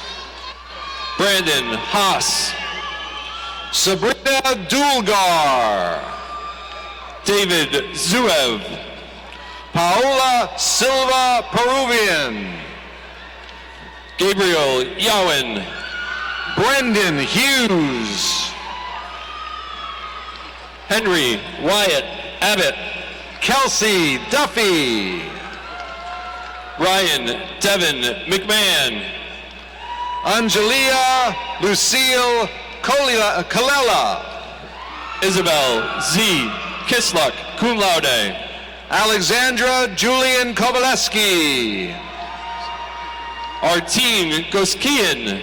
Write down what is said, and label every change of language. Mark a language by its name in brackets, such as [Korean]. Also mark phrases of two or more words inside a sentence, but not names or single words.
[English] Brandon Haas. Sabrina Dulgar. David Zuev. Paola Silva Peruvian. Gabriel Yowen. Brendan Hughes. Henry Wyatt Abbott. Kelsey Duffy. Ryan Devin McMahon. Angelia Lucille Kalela. Isabel Z. Kisluk, [Latin] cum laude. [English] Alexandra Julian Kovalevsky. Artin Goskian.